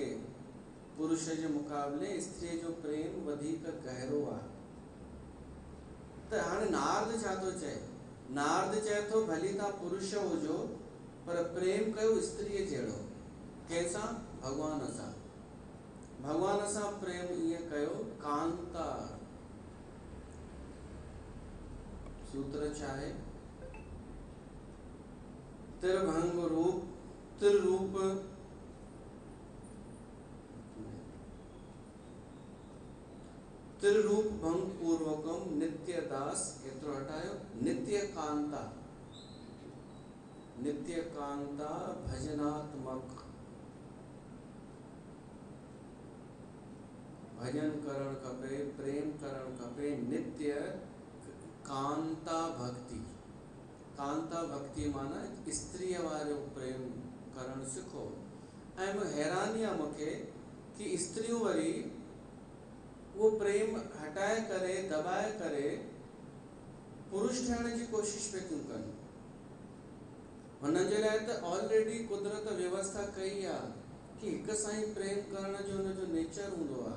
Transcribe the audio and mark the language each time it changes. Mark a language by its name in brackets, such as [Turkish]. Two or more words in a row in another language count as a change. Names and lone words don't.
[Sindhi] पुरुष जे मुक़ाबले स्त्रीअ जो प्रेम वधीक गहरो आहे। त हाणे नारद छा थो चए? नारद चए थो भली तव्हां पुरुष हुजो पर प्रेम कयो स्त्रीअ जहिड़ो। कंहिंसां? भॻवान सां। भॻवान सां प्रेम ईअं कयो, कांता। सूत्र छा आहे? [Sanskrit] त्रिभंग रूप, त्रिरूप, त्रिरूप भंग पूर्वकम नित्य दास, [Sindhi] एतिरो हटायो, [Sanskrit] नित्य कांता। नित्य कांता भजनात्मक, [Sindhi] भजन करण खपे, प्रेम करण खपे। नित्य कांता भक्ति। कांता भक्ति माना स्त्रीअ वारो प्रेम करण सिखो। ऐं हैरानी आहे मूंखे कि स्त्रियूं वरी वो प्रेम हटाए करे, दबाए करे पुरुष ठहण जी कोशिश पे थियूं कनि। हुननि जे लाइ त ऑलरेडी कुदरत व्यवस्था कई आहे कि हिक सां ई प्रेम करण जो हुनजो नेचर हूंदो आहे।